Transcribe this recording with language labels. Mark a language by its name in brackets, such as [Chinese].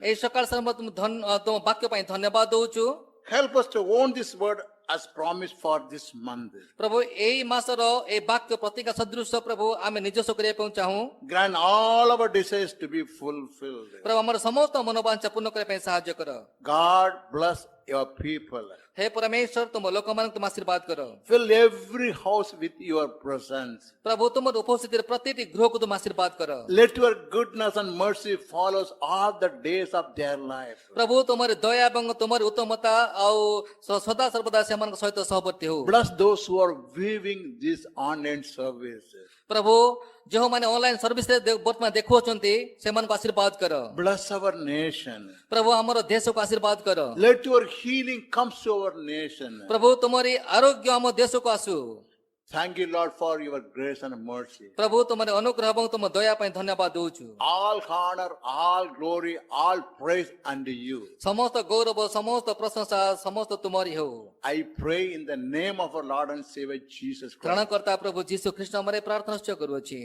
[Odia] ଏଇ ସକାଳ ସମୟ ତୁମ ବାକ୍ୟ ପାଇଁ ଧନ୍ୟବାଦ ଦଉଛୁ। [English] Help us to own this word as promised for this month. [Odia] ପ୍ରଭୁ ଏଇ ମାସର ଏଇ ବାକ୍ୟ ପ୍ରତିଜ୍ଞା ସଦୃଶ ପ୍ରଭୁ ଆମେ ନିଜସ୍ୱ କରିବା ପାଇଁ ଚାହୁଁ। [English] Grant all our desires to be fulfilled. [Odia] ପ୍ରଭୁ ଆମର ସମସ୍ତ ମନୋବାଞ୍ଛା ପୂର୍ଣ୍ଣ କରିବା ପାଇଁ ସାହାଯ୍ୟ କର। [English] God bless your people. [Odia] ହେ ପରମେଶ୍ୱର, ତୁମ ଲୋକମାନଙ୍କୁ ତୁମ ଆଶୀର୍ବାଦ କର। [English] Fill every house with your presence. [Odia] ପ୍ରଭୁ ତୁମର ଉପସ୍ଥିତିରେ ପ୍ରତିଟି ଗୃହକୁ ତୁମ ଆଶୀର୍ବାଦ କର। [English] Let your goodness and mercy follow us all the days of their life. [Odia] ପ୍ରଭୁ ତୁମର ଦୟା ଏବଂ ତୁମର ଉତ୍ତମତା ଆଉ ସଦା ସର୍ବଦା ସେମାନଙ୍କ ସହିତ ସହବର୍ତ୍ତୀ ହଉ। [English] Bless those who are viewing this online service. [Odia] ପ୍ରଭୁ ଯେଉଁମାନେ ଅନଲାଇନ ସର୍ଭିସରେ ବର୍ତ୍ତମାନ ଦେଖୁଅଛନ୍ତି ସେମାନଙ୍କୁ ଆଶୀର୍ବାଦ କର। [English] Bless our nation. [Odia] ପ୍ରଭୁ ଆମର ଦେଶକୁ ଆଶୀର୍ବାଦ କର। [English] Let your healing come to our nation. [Odia] ପ୍ରଭୁ ତୁମରି ଆରୋଗ୍ୟ ଆମ ଦେଶକୁ ଆସୁ। [English] Thank you, Lord, for your grace and mercy. [Odia] ପ୍ରଭୁ ତୁମର ଅନୁଗ୍ରହ ଏବଂ ତୁମ ଦୟା ପାଇଁ ଧନ୍ୟବାଦ ଦଉଛୁ। [English] All honor, all glory, all praise unto you. [Odia] ସମସ୍ତ ଗୌରବ, ସମସ୍ତ ପ୍ରଶଂସା ସମସ୍ତ ତୁମରି ହଉ। [English] I pray in the name of our Lord and Savior Jesus Christ. [Odia] ତ୍ରାଣକର୍ତ୍ତା ପ୍ରଭୁ ଯୀଶୁ ଖ୍ରୀଷ୍ଟ ନାମରେ ପ୍ରାର୍ଥନା କରୁଅଛି।